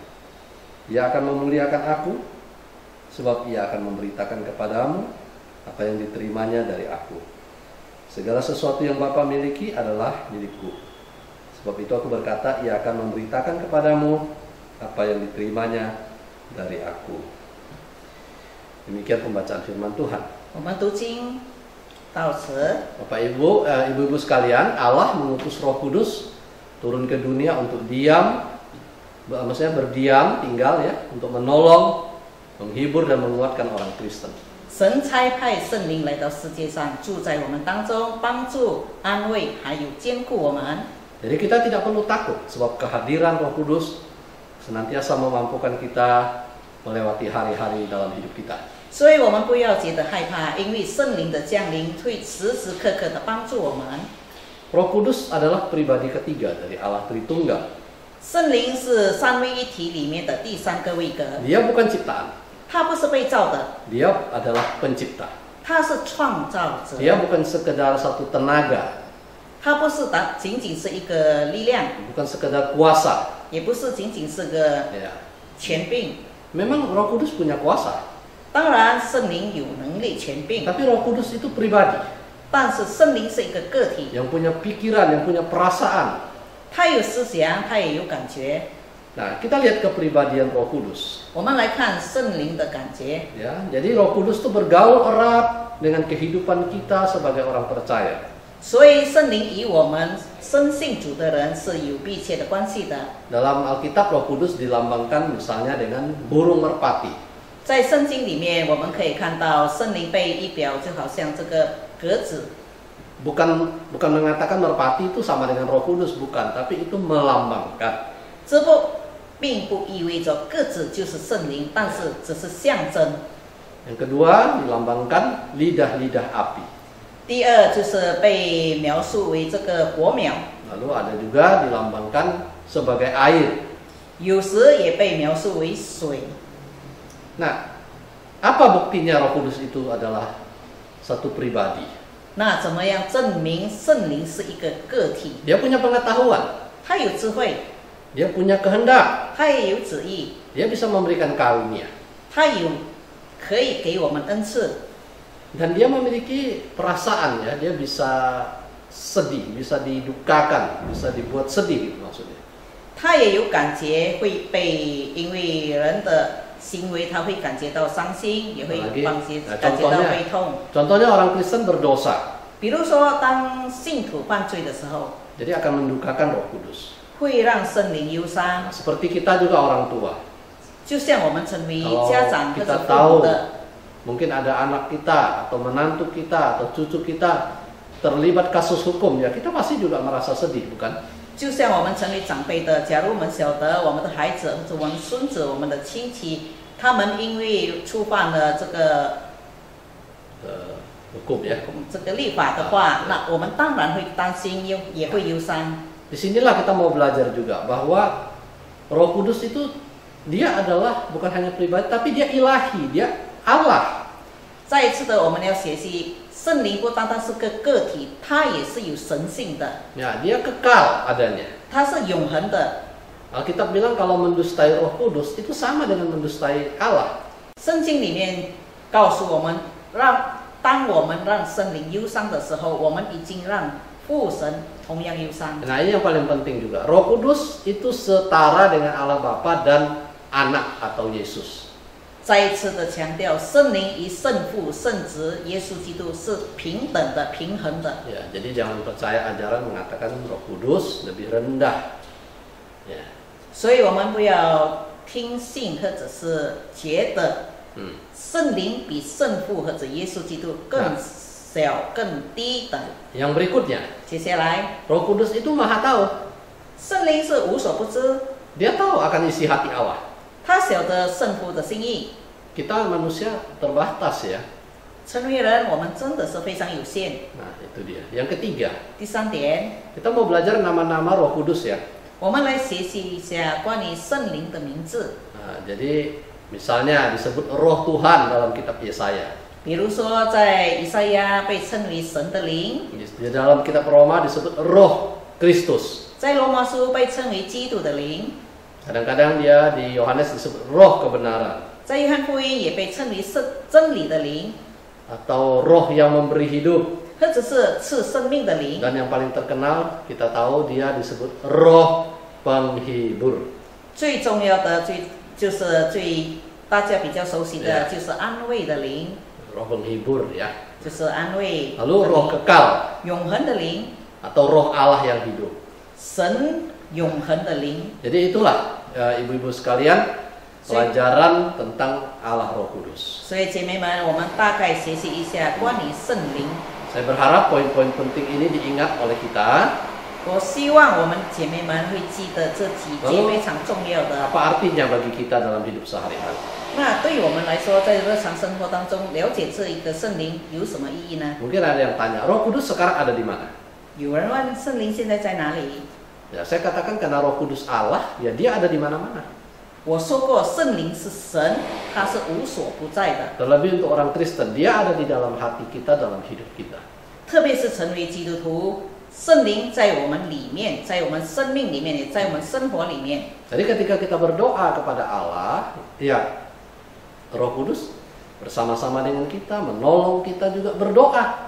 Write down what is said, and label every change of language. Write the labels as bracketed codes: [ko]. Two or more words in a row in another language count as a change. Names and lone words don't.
[id] Ia akan memuliakan aku, sebab Ia akan memberitakan kepadamu apa yang diterimanya dari aku. Segala sesuatu yang Bapa miliki adalah milikku. Sebab itu aku berkata, Ia akan memberitakan kepadamu apa yang diterimanya dari aku. Demikian pembacaan firman Tuhan. [zh] 我们读经到此。 [id] Bapak Ibu, ibu-ibu sekalian, Allah mengutus Roh Kudus turun ke dunia untuk diam, maksudnya berdiam, tinggal ya, untuk menolong, menghibur dan menguatkan orang Kristen. [zh] 神差派圣灵来到世界上，住在我们当中，帮助、安慰，还有坚固我们。 [id] Jadi kita tidak perlu takut, sebab kehadiran Roh Kudus senantiasa memampukan kita melewati hari-hari dalam hidup kita. [zh] 所以我们不要觉得害怕，因为圣灵的降临会时时刻刻的帮助我们。 [id] Roh Kudus adalah pribadi ketiga dari Allah Tritunggal. [zh] 圣灵是三位一体里面的第三个位格， [id] Dia bukan ciptaan, [zh] 他不是被造的， [id] Dia adalah pencipta. [zh] 他是创造者， [id] Dia bukan sekedar satu tenaga, [zh] 他不是仅仅是一个力量， [id] bukan sekedar kuasa. [zh] 也不是仅仅是个 [id] Ya. [zh] 权柄。 [id] Memang Roh Kudus punya kuasa, [zh] 当然，圣灵有能力权柄， [id] tapi Roh Kudus itu pribadi [zh] 但是圣灵是一个个体， [id] yang punya pikiran, yang punya perasaan. [zh] 他有思想，他也有感觉。 [id] Nah, kita lihat kepribadian Roh Kudus. [zh] 我们来看圣灵的感觉。 [id] Ya, jadi Roh Kudus itu bergaul erat dengan kehidupan kita sebagai orang percaya. [zh] 所以圣灵与我们深信主的人是有密切的关系的。 [id] Dalam Alkitab Roh Kudus dilambangkan misalnya dengan burung merpati. [zh] 在圣经里面，我们可以看到圣灵被一表就好像这个鸽子， [id] Bukan mengatakan merpati itu sama dengan Roh Kudus, bukan, tapi itu melambangkan. [zh] 这并不意味着鸽子就是圣灵，但是只是象征。 [id] Yang kedua dilambangkan lidah-lidah api. [zh] 第二就是被描述为这个火苗， [id] Lalu ada juga dilambangkan sebagai air. [zh] 有时也被描述为水。 [id] Nah, apa buktinya Roh Kudus itu adalah satu pribadi? [zh] 那怎么样证明圣灵是一个个体？ [id] Dia punya pengetahuan, [zh] 他有智慧， [id] dia punya kehendak, [zh] 他也有旨意， [id] dia bisa memberikan karunia. [zh] 他可以给我们恩赐， [id] Dan dia memiliki perasaan ya, dia bisa sedih, bisa didukakan, bisa dibuat sedih gitu maksudnya. [zh] 他也有感觉，会被因为人的行为，他会感觉到伤心，也会感觉到悲痛。 [id] Contohnya orang Kristen berdosa, [zh] 比如说，当信徒犯罪的时候， [id] jadi akan mendukakan Roh Kudus. [zh] 会让圣灵忧伤。 [id] Seperti kita juga orang tua. [zh] 就像我们成为 [id] Kalau [zh] 家长或者 [id] kita [zh] 父母 [id] tahu [zh] 的， [id] mungkin ada anak kita atau menantu kita atau cucu kita terlibat kasus hukum, ya kita pasti juga merasa sedih, bukan? [zh] 就像我们成为长辈的，假如我们晓得我们的孩子、或者我们孙子、我们的亲戚，他们因为触犯了这个 [id] hukum ya. [zh] 这个立法的话，那我们当然会担心，也会忧伤。 [id] Disinilah kita mau belajar juga bahwa Roh Kudus itu dia adalah bukan hanya pribadi, tapi dia ilahi, dia Allah. [zh] 再一次的，我们要学习圣灵不单单是个体，它也是有神性的， [id] Ya, dia kekal adanya. [zh] 它是永恒的。 [id] Alkitab bilang kalau mendustai Roh Kudus itu sama dengan mendustai Allah. [zh] 圣经里面告诉我们，当我们让圣灵忧伤的时候，我们已经让父神同样忧伤。 [id] Nah, ini yang paling penting juga. Roh Kudus itu setara dengan Allah Bapa dan Anak atau Yesus. [zh] 再一次的强调，圣灵与圣父、圣子、耶稣基督是平等的、平衡的。 [id] Ya, jadi jangan percaya ajaran mengatakan Roh Kudus lebih rendah. Ya. [zh] 所以我们不要听信或者是觉得圣灵比圣父或者耶稣基督更小、更低等。 [id] Yang berikutnya, [zh] 接下来， [id] Roh Kudus itu Maha tahu. [zh] 圣灵是无所不知， [id] Dia tahu akan isi hati Allah. [zh] 他晓得圣父的心意。 [id] Kita manusia terbatas ya. [zh] 成为人，我们真的是非常有限。 [id] Nah, itu dia. Yang ketiga, [zh] 第三点， [id] kita mau belajar nama-nama Roh Kudus ya. [zh] 我们来学习一下关于圣灵的名字。 [id] Nah, jadi misalnya disebut Roh Tuhan dalam kitab Yesaya. [zh] 比如说，在以赛亚被称为神的灵， [id] Di dalam kitab Roma disebut Roh Kristus. [zh] 在罗马书被称为基督的灵， [id] Kadang-kadang dia di Yohanes disebut Roh Kebenaran [zh] 在约翰福音也被称为真理的灵， [id] atau Roh yang memberi hidup. [zh] 或者是赐生命的灵。 [id] Dan yang paling terkenal kita tahu dia disebut Roh Penghibur. [zh] 最重要的大家比较熟悉的就是安慰的灵， [id] Roh Penghibur ya. [zh] 就是安慰的 [id] Lalu Roh [zh] 灵， [id] Kekal [zh] 永恒的灵， [id] atau Roh Allah yang hidup. [zh] 神永恒的灵。 [id] Jadi itulah ibu-ibu sekalian pelajaran tentang Allah Roh Kudus. [zh] 所以姐妹们，我们大概学习一下关于圣灵。 [id] Saya berharap poin-poin penting ini diingat oleh kita. [zh] 我希望我们姐妹们会记得这几节非常重要的。 [id] Apa artinya bagi kita dalam hidup sehari-hari? [zh] 那对于我们来说，在日常生活当中了解这一个圣灵有什么意义呢？ [id] Mungkin ada yang tanya, Roh Kudus sekarang ada di mana? [zh] 有人问圣灵现在在哪里？ [id] Ya, saya katakan karena Roh Kudus Allah, ya dia ada di mana-mana. [zh] 我说过，圣灵是神，它是无所不在的。 [id] Terlebih untuk orang Kristen, dia ada di dalam hati kita, dalam hidup kita. [zh] 特别是成为基督徒，圣灵在我们里面，在我们生命里面，也在我们生活里面。 [id] Jadi ketika kita berdoa kepada Allah, ya Roh Kudus bersama-sama dengan kita, menolong kita juga berdoa.